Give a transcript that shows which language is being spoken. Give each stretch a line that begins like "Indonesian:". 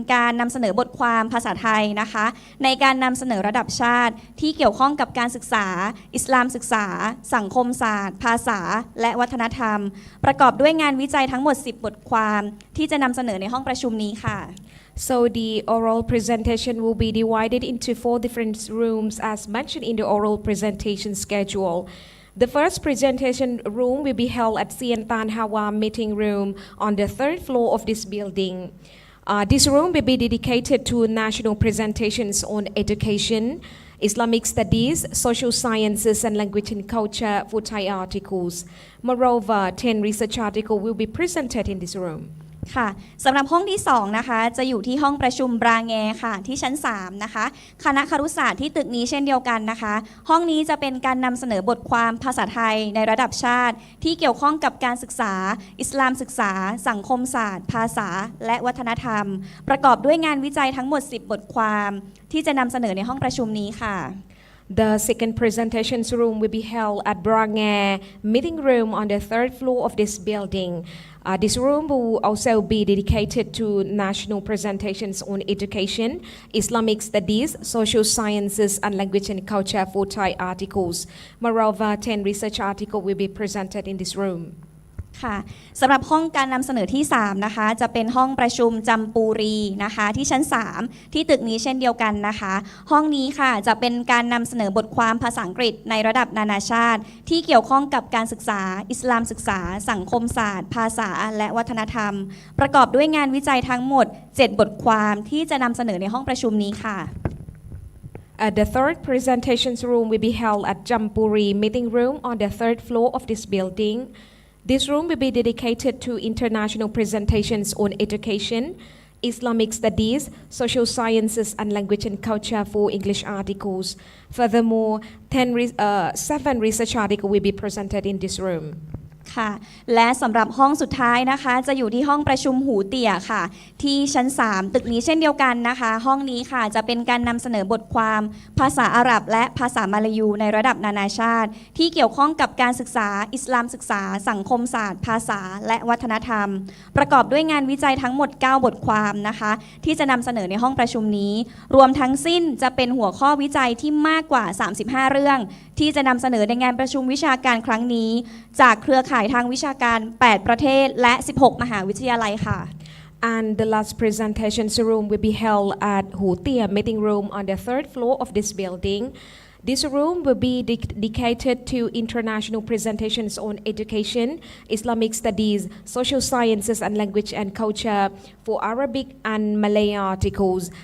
Thai: รนำเสนอบทความภาษาไทยนะคะในการนำเสนอระดับชาติที่เกี่ยวข้องกับการศึกษาอิสลามศึกษาสังคมศาสตร์ภาษาและวัฒนธรรมประกอบด้วยงานวิจัยทั้งหมด10บทความที่จะนำเสนอในห้องประชุมนี้ค่ะ
English: So the oral presentation will be divided into 4 different rooms as mentioned in the oral presentation schedule. The first presentation room will be held at Sientan Hawa meeting room on the 3rd floor of this building. This room will be dedicated to national presentations on education, Islamic studies, social sciences, and language and culture for Thai articles. Moreover, 10 research articles will be presented in this room.
Thai: ค่ะสำหรับห้องที่2นะคะจะอยู่ที่ห้องประชุมบราแงค่ะที่ชั้น3นะคะคณะครุศาสตร์ที่ตึกนี้เช่นเดียวกันนะคะห้องนี้จะเป็นการนำเสนอบทความภาษาไทยในระดับชาติที่เกี่ยวข้องกับการศึกษาอิสลามศึกษาสังคมศาสตร์ภาษาและวัฒนธรรมประกอบด้วยงานวิจัยทั้งหมด10บทความที่จะนำเสนอในห้องประชุมนี้ค่ะ
English: The second presentations room will be held at Brange meeting room on the 3rd floor of this building. This room will also be dedicated to national presentations on education, Islamic studies, social sciences, and language and culture for Thai articles. Moreover, 10 research articles will be presented in this room.
Thai: ค่ะสำหรับห้องการนำเสนอที่3นะคะจะเป็นห้องประชุมจำปูรีนะคะที่ชั้น3ที่ตึกนี้เช่นเดียวกันนะคะห้องนี้ค่ะจะเป็นการนำเสนอบทความภาษาอังกฤษในระดับนานาชาติที่เกี่ยวข้องกับการศึกษาอิสลามศึกษาสังคมศาสตร์ภาษาและวัฒนธรรมประกอบด้วยงานวิจัยทั้งหมด7บทความที่จะนำเสนอในห้องประชุมนี้ค่ะ
English: The third presentations room will be held at Jampuri meeting room on the 3rd floor of this building.This room will be dedicated to international presentations on education, Islamic studies, social sciences, and language and culture for English articles. Furthermore, 7 research articles will be presented in this room.
Thai: ค่ะและสำหรับห้องสุดท้ายนะคะจะอยู่ที่ห้องประชุมหูเตี่ยค่ะที่ชั้น3ตึกนี้เช่นเดียวกันนะคะห้องนี้ค่ะจะเป็นการนำเสนอบทความภาษาอาหรับและภาษามาลายูในระดับนานาชาติที่เกี่ยวข้องกับการศึกษาอิสลามศึกษาสังคมศาสตร์ภาษาและวัฒนธรรม ประกอบด้วยงานวิจัยทั้งหมด9บทความนะคะที่จะนำเสนอในห้องประชุมนี้รวมทั้งสิ้นจะเป็นหัวข้อวิจัยที่มากกว่า35เรื่องที่จะนำเสนอในงานประชุมวิชาการครั้งนี้จากเครือข่ายทางวิชาการ8ประเทศและ16มหาวิทยาลัยค่ะ
English: And the last presentations room will be held at Hutia meeting room on the 3rd floor of this building. This room will be dedicated to international presentations on education, Islamic studies, social sciences and language and culture for Arabic and Malay articles.